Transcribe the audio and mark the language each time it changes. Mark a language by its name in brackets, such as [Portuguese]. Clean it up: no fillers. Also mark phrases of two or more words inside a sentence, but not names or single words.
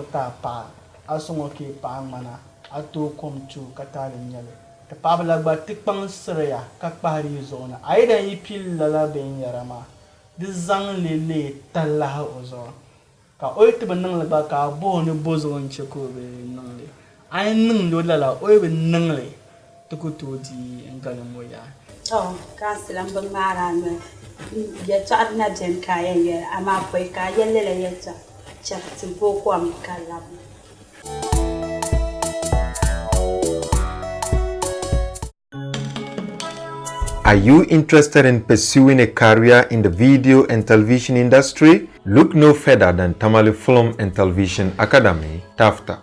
[Dagbani] ti a paɣa a sɔŋɔ ka i paɣa ŋmana a tooi kom tu ka taali nyɛli ti paɣaba la gba ti kpaŋsiriya ka kpahiri yi zuɣu ni a yi dan yi pili lala binyɛra maa di zaŋli lee talahi o zuɣu ka o yi ti bi niŋli gba ka a boho ni bo zuɣu n chɛ ka o bi niŋli a yi niŋli o lala o yi bi niŋli ti ku tooi di n galim o yaa kansila n bi ŋmaara noli yɛltɔɣa na biɛni ka a yɛn yɛli amaa pɔi ka a yɛn lala yɛltɔɣa chɛri ti bo kom ka labi [English] Are you interested in pursuing a career in the video and television industry? Look no further than Tamale Film and Television Academy, TAFTA.